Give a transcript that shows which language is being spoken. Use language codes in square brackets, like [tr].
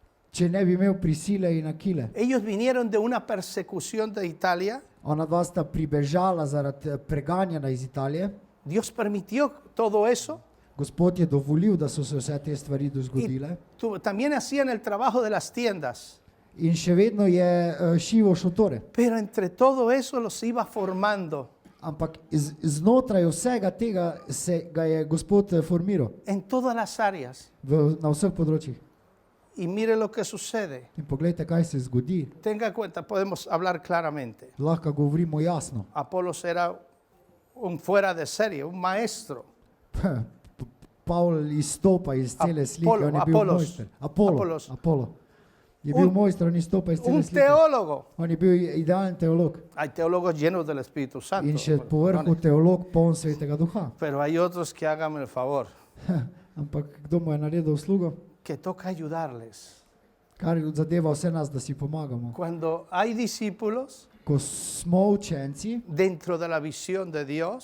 [sl] če ne bi imel Prisile in Akile. [es] Ellos vinieron de una persecución de Italia. [sl] Ona dva sta pribežala zaradi preganjanja iz Italije. [es] Dios permitió todo eso. [sl] Gospod je dovolil, da so se vse te stvari zgodile. [es] También hacían el trabajo de las tiendas. [sl] In še vedno je šival šotore. [es] Pero entre todo eso los iba formando [sl] Ampak znotraj vsega tega se ga je Gospod formiral [es] en todas las áreas. [sl] na vseh področjih. [es] Y mire lo que sucede. [sl] In poglejte, kaj se zgodi. [es] Tenga en cuenta, podemos hablar claramente. [sl] Lahko govorimo jasno. [es] Apolos era un fuera de serie, un maestro. [sl] Pavl izstopa iz cele slike, on je bil [es] Apolos. [sl] mojster. [es] Apolos. [sl] Apollo. Je bil mojster, on izstopa iz cele [es] Un [sl] slike. [es] teólogo. [sl] On je bil idealen teolog. [es] Hay teólogos llenos del Espíritu Santo. [sl] In še povrhu teolog poln svetega duha. [es] Pero hay otros que háganme el favor, [sl] Ampak kdo mu je naredil uslugo? [es] que toca ayudarles. [sl] Kar zadeva vse nas, da si pomagamo. [es] Cuando hay discípulos [sl] Ko smo učenci, [es] dentro de la visión de Dios